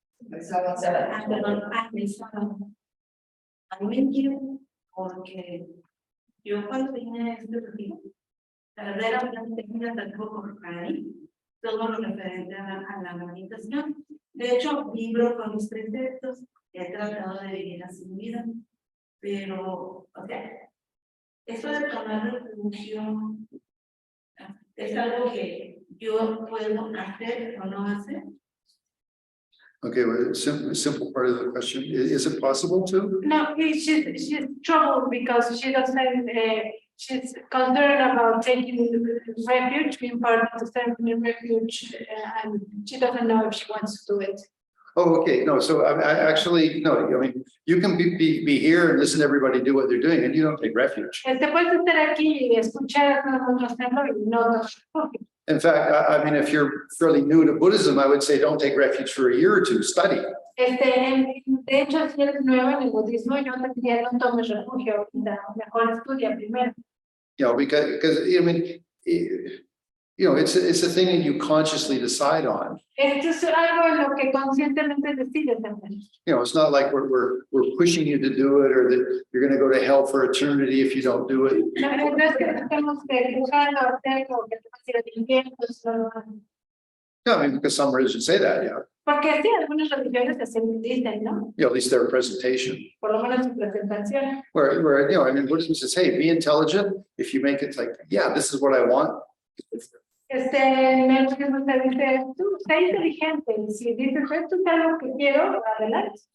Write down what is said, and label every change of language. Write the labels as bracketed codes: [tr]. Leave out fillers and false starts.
[es] Perdón, el sábado. A mí me quiero porque yo cuando vine a este retiro, la verdad era una técnica tampoco para mí, todo lo referente a la meditación. De hecho, vibro con mis preceptos, he tratado de vivir así mi vida, pero, o sea, eso de tomar refugio es algo que yo puedo hacer o no hacer. [en] Okay, well, simple part of the question. Is it possible to? No, she's troubled because she doesn't, she's concerned about taking refuge, being part of the ceremony refuge, and she doesn't know if she wants to do it. Oh, okay. No, so I actually, no, I mean, you can be here and listen to everybody do what they're doing and you don't take refuge. [es] Te puedes estar aquí y escuchar a todo el mundo hacerlo y no. [en] In fact, I mean, if you're fairly new to Buddhism, I would say don't take refuge for a year or two, study. [es] De hecho, si eres nueva en el budismo, yo te diría no tomes refugio ahorita, mejor estudia primero. [en] You know, because I mean, you know, it's a thing that you consciously decide on. [es] Esto es algo en lo que conscientemente decides hacer. [en] You know, it's not like we're pushing you to do it or that you're going to go to hell for eternity if you don't do it. [es] No es que tenemos que dejarlo hacer o que te vas a ir al infierno. [en] Yeah, I mean, because some religions say that, yeah. [es] Porque sí, algunas religiones así dicen, ¿no? [en] You know, at least their presentation. [es] Por lo menos su presentación. [en] Where, you know, I mean, Buddhism says, hey, be intelligent. If you make it like, yeah, this is what I want. [es] En el budismo se dice, tú, sé inteligente. Y si dices, esto es algo que quiero, adelante.